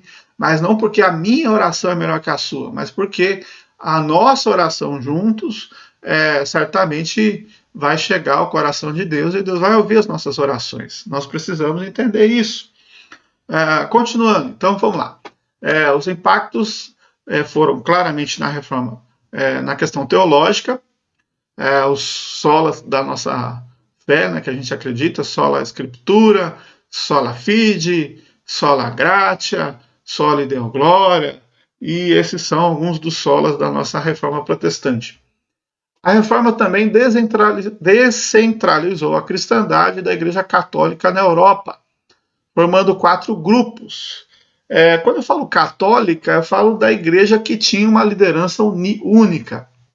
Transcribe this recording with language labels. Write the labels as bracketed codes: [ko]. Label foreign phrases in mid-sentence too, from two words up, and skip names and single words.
[pt] Mas não porque a minha oração é melhor que a sua, mas porque a nossa oração juntos certamente vai chegar ao coração de Deus e Deus vai ouvir as nossas orações. Nós precisamos entender isso. Continuando, então vamos lá. Os impactos foram claramente na reforma, na questão teológica, os solas da nossa fé, né, que a gente acredita, [la] sola Escritura, sola fide, sola gratia, sola Deo Gloria, [pt] e esses são alguns dos solas da nossa reforma protestante. A reforma também descentralizou a cristandade da Igreja Católica na Europa, formando 4 grupos. Quando eu falo católica, eu falo da igreja que tinha uma liderança única.